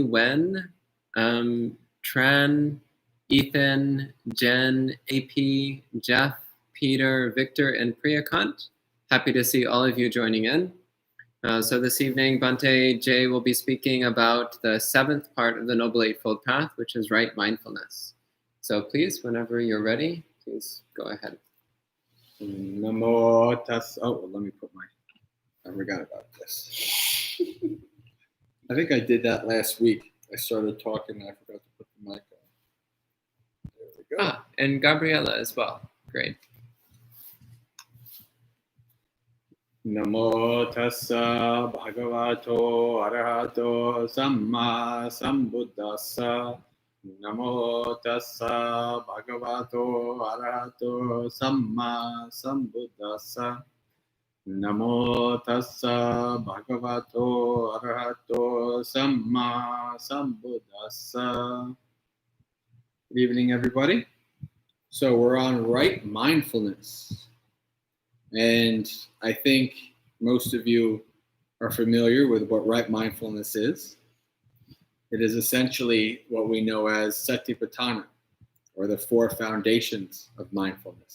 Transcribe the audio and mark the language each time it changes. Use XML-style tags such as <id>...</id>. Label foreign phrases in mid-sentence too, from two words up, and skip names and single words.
<en>Wen, Tran, Ethan, Jen, AP, Jeff, Peter, Victor, and Priyakant. Happy to see all of you joining in. So this evening, Bante Jay will be speaking about the 7th part of the Noble Eightfold Path, which is right mindfulness. So please, whenever you're ready, please go ahead.</en> <pi>Namo tassa.</pi> <en>Oh, well, let me put my... I forgot about this. I think I did that last week. I started talking and I forgot to put the mic on. There we go. And Gabriella as well. Great.</en> <pi>Namo tassa bhagavato arahato samma sambuddhassa. Namo tassa bhagavato arahato samma sambuddhassa. Namo tassa bhagavato arahato samma sambuddhassa.</pi> <en>Good evening, everybody. So we're on right mindfulness. And I think most of you are familiar with what right mindfulness is. It is essentially what we know as Satipatthana, or the 4 foundations of mindfulness.</en>